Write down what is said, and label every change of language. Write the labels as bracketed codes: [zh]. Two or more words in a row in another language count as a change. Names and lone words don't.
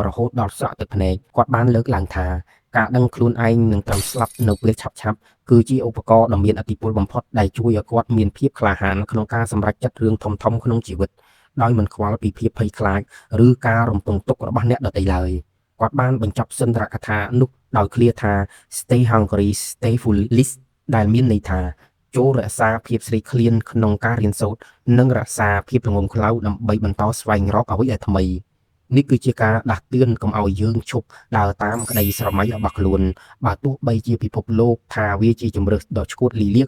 [km] រហូតដល់ស្រក់ទឹកភ្នែកគាត់បានលើកឡើងថាការដឹងខ្លួនឯងនឹងត្រូវស្លាប់នៅពេលឆាប់គឺជាឧបករណ៍ដ៏មានឥទ្ធិពលបំផុតដែលជួយឲ្យគាត់មានភាពក្លាហានក្នុងការសម្រេចចិត្តរឿងធំៗក្នុងជីវិតដោយមិនខ្វល់ពីភាពភ័យខ្លាចឬការរំពឹងទុករបស់អ្នកដទៃឡើយគាត់បានបញ្ចប់សុន្ទរកថានោះដោយឃ្លាថា [en] Stay hungry, stay foolish [km] ដែលមានន័យថា ចូលរក្សាភាពស្រេកឃ្លានក្នុងការរៀនសូត្រនិងរក្សាភាពល្ងង់ខ្លៅដើម្បីបន្តស្វែងរកអ្វីដែលថ្មីនេះគឺជាការដាស់តឿនកុំឲ្យយើងឈប់ដើរតាមក្តីស្រមៃរបស់ខ្លួនបើទោះបីជាពិភពលោកថាវាជាជំរើសដ៏ឆ្កួតលីលាក៏